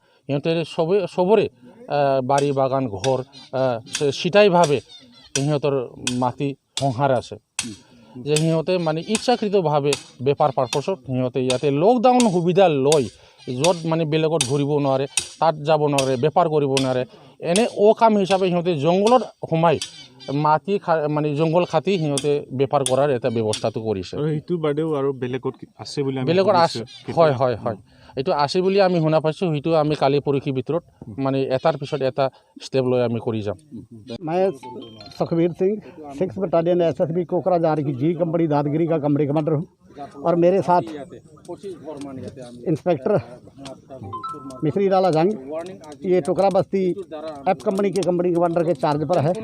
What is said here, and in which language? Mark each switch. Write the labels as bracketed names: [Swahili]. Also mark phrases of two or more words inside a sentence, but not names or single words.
[Assamese] সিহঁতে চবৰে বাৰী বাগান ঘৰ চিটাইভাৱে সিহঁতৰ মাটি সংসাৰ আছে, যে সিহঁতে মানে ইচ্ছাকৃতভাৱে বেপাৰ পাৰ্পছত সিহঁতে ইয়াতে লকডাউন সুবিধা লৈ য'ত মানে বেলেগত ঘূৰিব নোৱাৰে, তাত যাব নোৱাৰে, বেপাৰ কৰিব নোৱাৰে, এনে অকাম হিচাপে সিহঁতে জংঘলত সোমাই মাটি মানে জংঘল কাটি সিহঁতে বেপাৰ কৰাৰ এটা ব্যৱস্থাটো কৰিছে। সেইটো বাদেও আৰু বেলেগত আছে বুলি বেলেগত আছে, হয় হয় হয়, এইটো আছে বুলি আমি শুনা পাইছোঁ। সেইটো আমি কালি পৰহিৰ ভিতৰত মানে এটাৰ পিছত এটা ষ্টেপ লৈ আমি কৰি যাম। [Hindi] मैं सुखबीर सिंह 6 बटालियन SSB कोकराझार की जी कंपनी दादगिरी का कंपनी कमांडर हूँ और मेरे साथ इंस्पेक्टर मिश्री लाला जंग, ये टुकरा बस्ती एफ कंपनी के कंपनी कमांडर के चार्ज पर है।